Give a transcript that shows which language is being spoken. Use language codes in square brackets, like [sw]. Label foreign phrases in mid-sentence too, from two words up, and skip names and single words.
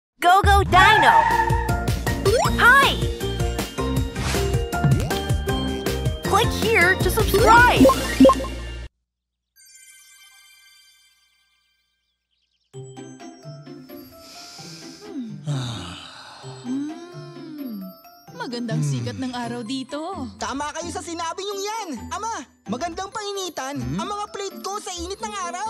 [en] Go-Go Dino! Hi! Click here to subscribe! [tl] Magandang sikat ng araw dito. Tama kayo sa sinabi niyong yan! Ama, magandang painitan ang mga plate ko sa init ng araw!